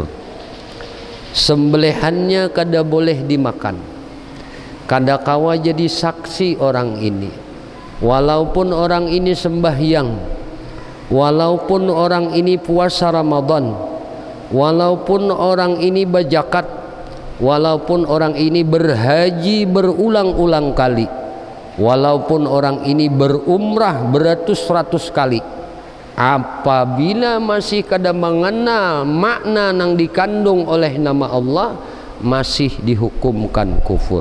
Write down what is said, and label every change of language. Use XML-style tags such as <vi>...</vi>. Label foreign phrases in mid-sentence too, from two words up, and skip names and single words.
<id>Sembelihannya kada boleh dimakan,</id> <bjn>kada kawa</bjn> <id>jadi saksi orang ini, walaupun orang ini sembahyang, walaupun orang ini puasa Ramadan, walaupun orang ini bajakat, walaupun orang ini berhaji berulang-ulang kali, walaupun orang ini berumrah beratus-ratus kali, apabila masih kada mengenal makna yang dikandung oleh nama Allah, masih dihukumkan kufur.</id>